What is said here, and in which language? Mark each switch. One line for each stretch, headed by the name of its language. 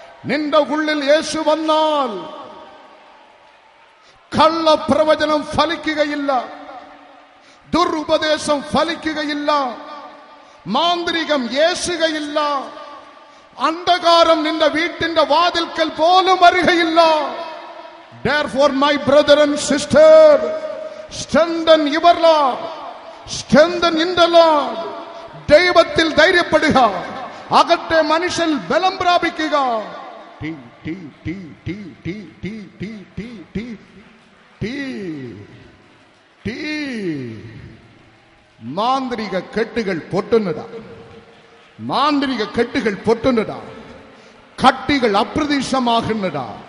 Malayalam: നിന്റെ ഉള്ളിൽ യേശു വന്നാൽ കള്ളപ്രവചനം ഫലിക്കുകയില്ല, ദുരുപദേശം ഫലിക്കുകയില്ല, മാന്ത്രികം യേശുകയില്ല, അന്ധകാരം നിന്റെ വീട്ടിന്റെ വാതിൽക്കൽ പോലും വരികയില്ല.
English: Therefore, my brother and sister, strengthen your Lord, strengthen in the Lord.
Malayalam: ദൈവത്തിൽ ധൈര്യപ്പെടുക, അകത്തെ മനുഷ്യൻ ബലം പ്രാപിക്കുക. Tea tea tea tea tea tea tea tea tea tea tea. മാന്ത്രിക കെട്ടുകൾ പൊട്ടുന്നതാ, മാന്ത്രിക കെട്ടുകൾ പൊട്ടുന്നതാ, കട്ടികൾ അപ്രതീക്ഷിതമാകുന്നതാ.